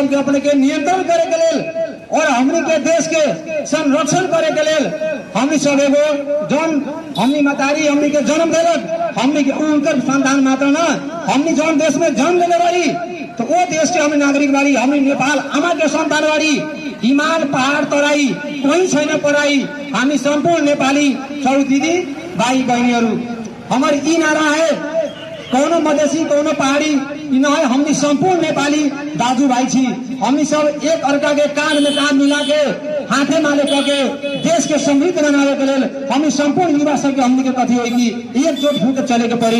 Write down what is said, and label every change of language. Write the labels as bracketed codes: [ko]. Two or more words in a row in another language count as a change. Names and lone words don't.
[bho] के अपने के नियंत्रण करे के लेल और हमनी के देश के संरक्षण करे के लेल हमनी सब एगो जौन हमनी मतारी हमनी के जन्म देलक, हमनी के उनकर संतान मात्र ना, हमनी जौन देश में जन्म लेने वाली तो वो देश के हमनी नागरिक वाली, हमनी नेपाल आमा के संतान वाली, [ne] हिमाल पहाड़ तराई कोही छैन पराई, हामी संपूर्ण नेपाली सबै दिदी भाई बहनीहरू। [bho] हमार ई नारा है, कोनो मधेसी कोनो पहाड़ी ई न है, हमनी संपूर्ण नेपाली दाजू भाई छी। हमनी सब एक अर्का के कान में कान मिला के हाथे माले करके देश के समृद्ध बनावे के लेल हमनी संपूर्ण युवा सब के हमनी के कथी होई कि एकजुट होकर चले के पड़ी।